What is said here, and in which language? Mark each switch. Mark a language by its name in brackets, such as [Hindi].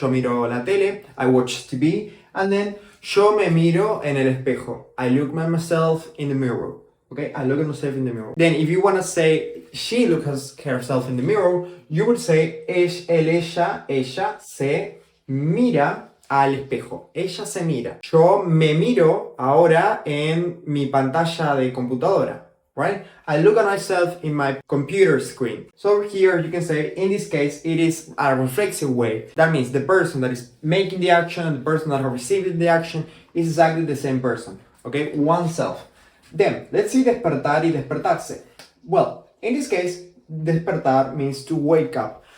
[Spanish] Yo miro la tele, [English] I watch TV, and then [Spanish] yo me miro en el espejo. [English] I look at myself in the mirror. Okay, I look at myself in the mirror. Then if you want to say she looks at herself in the mirror, you would say [Spanish] ella se mira al espejo. Ella se mira. Yo me miro ahora en mi pantalla de computadora. [English] Right? I look at myself in my computer screen. So here you can say, in this case, it is a reflexive way. That means the person that is making the action and the person that has received the action is exactly the same person. Okay? Oneself. Then, let's see despertar y despertarse. Well, in this case, despertar means to wake up.